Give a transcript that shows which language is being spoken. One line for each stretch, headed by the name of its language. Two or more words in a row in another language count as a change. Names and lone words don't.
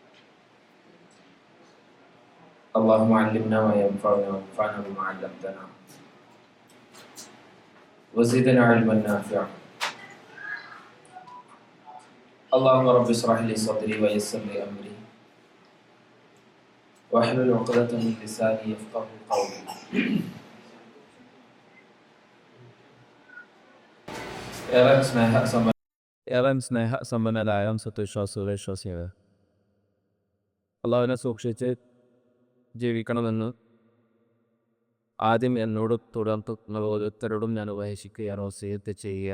Arabic: اللهم علمنا ما ينفعنا وانفعنا بما علمتنا وزدنا علما نافعا. اللهم رب اشرح لي صدري ويسر لي أمري واحلل عقدة من لساني يفقه قولي.
Malayalam: ഏറെ സ്നേഹസമ്പന്നരായ സത്യവിശ്വാസികളെ അള്ളാഹുവിനെ സൂക്ഷിച്ച് ജീവിക്കണമെന്ന് ആദ്യം എന്നോട് തുടർന്ന് ഓരോരുത്തരോടും ഞാൻ ഉപദേശിക്കുകയാണ്, വസിയത്ത് ചെയ്യുക.